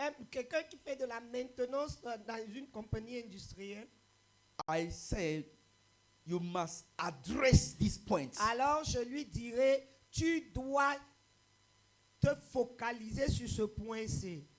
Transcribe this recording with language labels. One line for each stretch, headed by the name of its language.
French: quelqu'un qui fait de la maintenance dans une compagnie industrielle,
English: I say you must address these points.
French: alors je lui dirais, tu dois te focaliser sur ce point-ci.